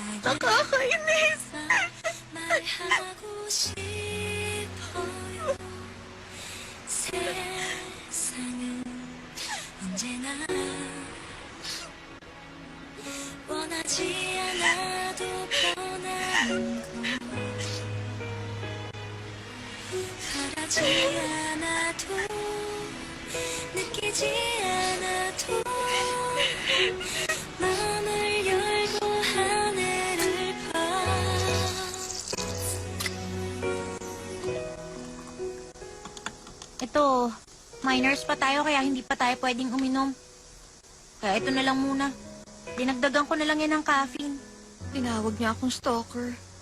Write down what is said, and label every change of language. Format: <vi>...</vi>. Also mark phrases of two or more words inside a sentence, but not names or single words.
<tl>Nakakainis!</tl> <ko>말하고 싶어요. 세상은 언제나 원하지 않아도 변하는 것 바라지 않아도 느끼지 않아도 마음을 열고 하늘을 봐</ko> <tl>Ito, minors pa tayo kaya hindi pa tayo pwedeng uminom. Kaya ito na lang muna. Dinagdagan ko na lang yan ng caffeine. Tinawag niya akong stalker.</tl>